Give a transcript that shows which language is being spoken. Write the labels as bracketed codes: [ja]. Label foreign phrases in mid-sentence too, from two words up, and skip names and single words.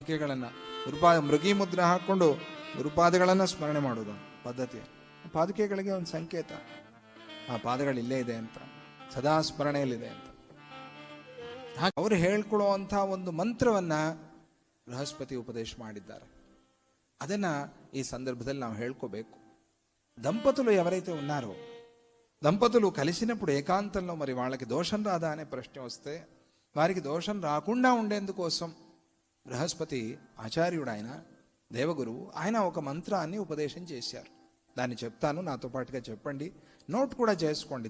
[kn] ಪಾದುಕೆಗಳನ್ನು ಮೃಗಿ ಮುದ್ರೆ ಹಾಕೊಂಡು ಗುರುಪಾದಗಳನ್ನು ಸ್ಮರಣೆ ಮಾಡೋದು ಪದ್ಧತಿ. ಪಾದುಕೆಗಳಿಗೆ ಒಂದು ಸಂಕೇತ, ಆ ಪಾದಗಳು ಇಲ್ಲೇ ಇದೆ ಅಂತ, ಸದಾ ಸ್ಮರಣೆಯಲ್ಲಿದೆ ಅಂತ. ಹಾಗೆ ಅವರು ಹೇಳ್ಕೊಳ್ಳುವಂಥ ಒಂದು ಮಂತ್ರವನ್ನ ಬೃಹಸ್ಪತಿ ಉಪದೇಶ ಮಾಡಿದ್ದಾರೆ. ಅದನ್ನ ఈ సందర్భದಲ್ಲಿ ನಾವು ಹೇಳ್ಕೋಬೇಕು. [te] దంపతులు ఎవరైతే ఉన్నారో, దంపతులు కలిసినప్పుడు ఏకాంతంలో మరి వాళ్ళకి దోషం రాదా అనే ప్రశ్న వస్తే, వారికి దోషం రాకుండా ఉండేందుకోసం బృహస్పతి ఆచార్యుడు, ఆయన దేవగురువు, ఆయన ఒక మంత్రాన్ని ఉపదేశం చేశారు. దాన్ని చెప్తాను, నాతో పాటుగా చెప్పండి, నోట్ కూడా చేసుకోండి.